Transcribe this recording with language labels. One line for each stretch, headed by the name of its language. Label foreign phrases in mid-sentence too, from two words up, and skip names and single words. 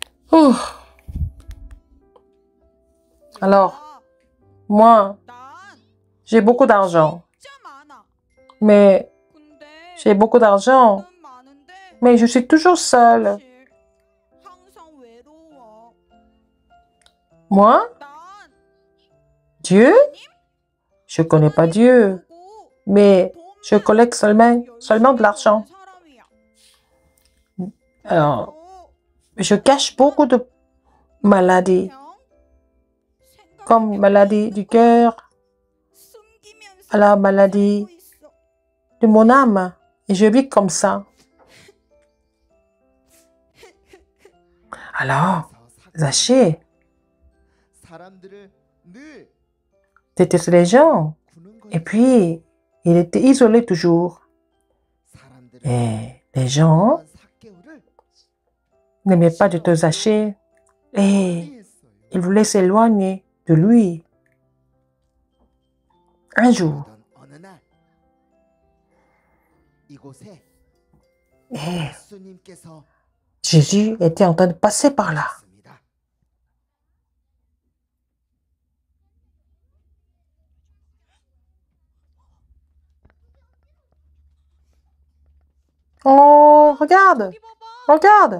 French: Ouf. Alors, moi,
Korean: 난
French: j'ai beaucoup d'argent.
Korean: 진짜 많아.
French: Mais
Korean: 근데
French: j'ai beaucoup d'argent.
Korean: 난 많은데
French: Mais je suis toujours seule.
Korean: 사실 항상 외로워.
French: Moi,
Korean: 난
French: Dieu? Je connais pas Dieu. Mais je collecte seulement de l'argent. Alors, je cache beaucoup de maladies, comme maladie du cœur, à la maladie de mon âme. Et je vis comme ça. Alors, Zachée,
Korean: 사람들을 늘
French: détestait les gens.
Korean: 구는
French: Et
Korean: 거야.
French: puis, il était isolé toujours.
Korean: 사람들을
French: Et les gens
Korean: 그런 삭개오를
French: n'aimaient pas du tout Zachée. Et
Korean: 했어요.
French: ils voulaient s'éloigner de lui. Un jour,
Korean: 그러던 어느 날 이곳에
French: et
Korean: 예수님께서
French: Jésus était en train de passer par là.
Korean: 오셨습니다.
French: Oh, regarde, regarde.